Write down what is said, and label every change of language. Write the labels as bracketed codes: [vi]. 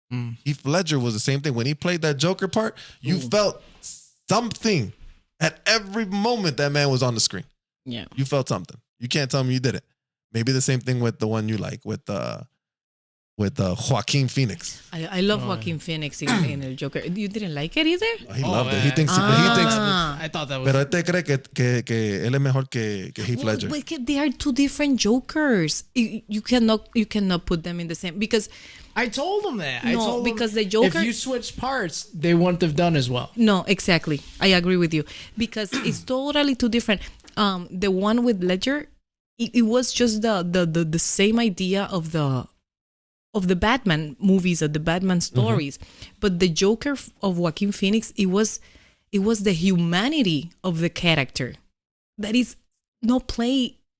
[en] Heath Ledger was the same thing. When he played that Joker part, you felt something at every moment that man was on the screen. Yeah, you felt something. You can't tell me you didn't. Maybe the same thing with the one you like with Joaquin Phoenix. I love Joaquin Phoenix in El Joker. You didn't like it either? He loved it. He thinks. I thought that was. [es] Pero este cree que él es mejor que Heath Ledger. [en] They are two different Jokers. You cannot put them in the same, because I told him that. Because the Joker. If you switch parts, they wouldn't have done as well. No, exactly. I agree with you, because it's totally two different. The one with Ledger, it was just the same idea of the Batman movies or the Batman stories, but the Joker of Joaquin Phoenix, it was the humanity of the character that is no play.